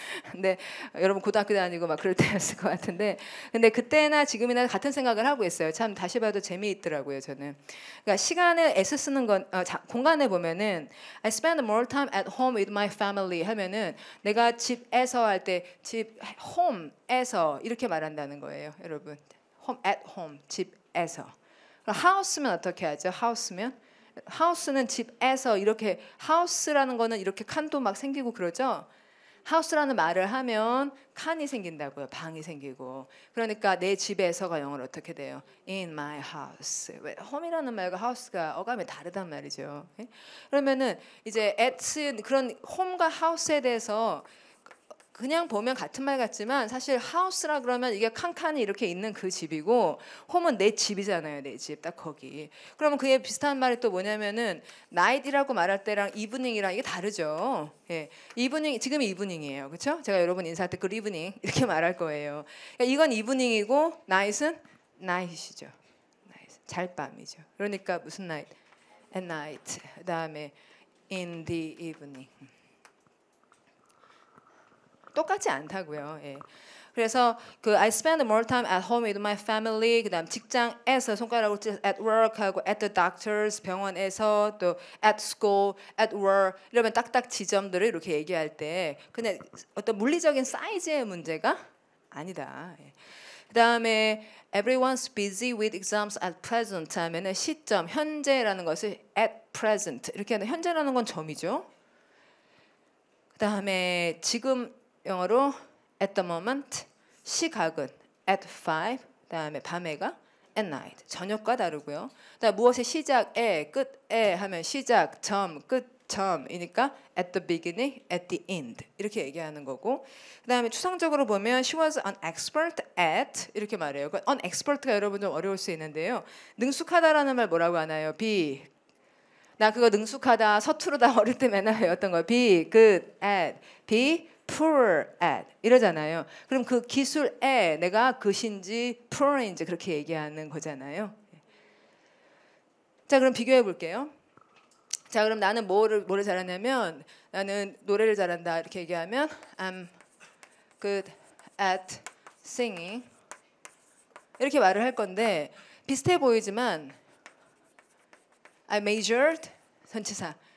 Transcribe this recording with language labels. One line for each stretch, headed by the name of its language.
Korean: 근데 여러분 고등학교 다니고 막 그럴 때였을 것 같은데, 근데 그때나 지금이나 같은 생각을 하고 있어요. 참 다시 봐도 재미있더라고요, 저는. 그러니까 시간에 S 쓰는 건 공간에 보면은
English: I spend more time at home with my family
Korean: 하면은 내가 집에서 할 때 집 home에서 이렇게 말한다는 거예요, 여러분. home
English: at home
Korean: 집에서. house면 어떻게 하죠? house는 집에서 이렇게 house라는 거는 이렇게 칸도 막 생기고 그러죠. 하우스라는 말을 하면 칸이 생긴다고요. 방이 생기고. 그러니까 내 집에서가 영어로 어떻게 돼요?
English: In my house.
Korean: 왜 home이라는 말과 house가 어감이 다르단 말이죠. 그러면은 이제 at 그런 home과 house에 대해서 그냥 보면 같은 말 같지만 사실 하우스라 그러면 이게 칸칸이 이렇게 있는 그 집이고 홈은 내 집이잖아요. 내 집 딱 거기. 그러면 그게 비슷한 말이 또 뭐냐면은 night이라고 말할 때랑 evening이랑 이게 다르죠. 예. evening 지금 evening이에요. 그렇죠? 제가 여러분 인사할 때
English: good evening
Korean: 이렇게 말할 거예요. 그러니까 이건 evening이고 night은 night이죠. night. 잘밤이죠. 그러니까 무슨 night?
English: at night.
Korean: 그다음에
English: in the evening.
Korean: 똑같지 않다고요. 예. 그래서 그
English: I spend more time at home with my family.
Korean: 그다음 직장에서 손가락으로
English: at work
Korean: 하고
English: at the doctors
Korean: 병원에서 또
English: at school, at work
Korean: 이러면 딱딱 지점들을 이렇게 얘기할 때 그냥 어떤 물리적인 사이즈의 문제가 아니다. 예. 그다음에
English: everyone's busy with exams at present
Korean: 하면은 시점 현재라는 것을
English: at present
Korean: 이렇게 하는 현재라는 건 점이죠. 그다음에 지금 영어로
English: at the moment,
Korean: 시각은
English: at 5,
Korean: 그다음에 밤에가
English: at night,
Korean: 저녁과 다르고요. 그다음 무엇의 시작에, 끝에 하면 시작, 점, 끝, 점이니까
English: at the beginning, at the end
Korean: 이렇게 얘기하는 거고. 그다음에 추상적으로 보면
English: she was an expert at
Korean: 이렇게 말해요. an expert가 여러분 좀 어려울 수 있는데요. 능숙하다라는 말 뭐라고 하나요? be 나 그거 능숙하다, 서투르다 어릴 때 맨날 배웠던 거.
English: be good at, be poor at
Korean: 이러잖아요. 그럼 그 기술에 내가 그신지 poor인지 그렇게 얘기하는 거잖아요. 자, 그럼 비교해 볼게요. 자, 그럼 나는 뭐를 잘하냐면 나는 노래를 잘한다 이렇게 얘기하면
English: I'm good at singing
Korean: 이렇게 말을 할 건데 비슷해 보이지만
English: I majored
Korean: 전치사.